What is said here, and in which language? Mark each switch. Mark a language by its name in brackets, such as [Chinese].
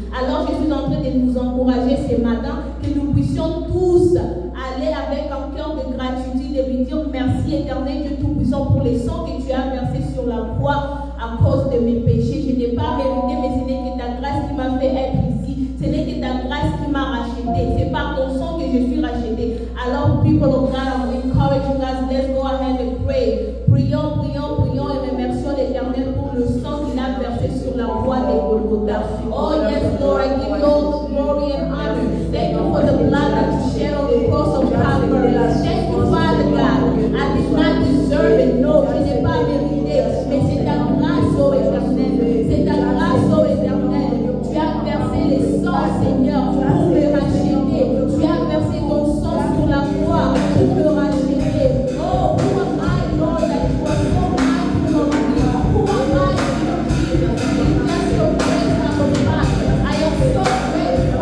[French] Alors je suis en train de nous encourager ce matin, que nous puissions tous aller avec un cœur de gratitude et lui dire merci Éternel Dieu Tout-Puissant pour le sang que tu as versé sur la croix à cause de mes péchés. Je n'ai pas mérité, mais ce n'est que ta grâce qui m'a fait être ici. Ce n'est que ta grâce qui m'a racheté. C'est par ton sang que je suis racheté. [English] Alors, people of God, I'm encouraging us. Let's go ahead and pray. [French] Prions, prions, prions et remercions l'Éternel pour le sang qu'il a versé sur la croix de Golgotha. [English] Oh yes, Lord, I give you all the glory and honor. Thank you for the blood that you shed on the cross of Calvary. Thank you, Father God. I did not deserve it. No, [French] je n'ai pas mérité. Mais c'est ta grâce, oh Éternel. C'est ta grâce, oh Éternel. Tu as versé le sang, Seigneur, pour me racheter. Tu as versé ton sang sur la croix pour me racheter. [English] Oh, who am I, Lord, that you are so mindful of me? Who am I, Jesus? It's just your grace, our God. I am so grateful.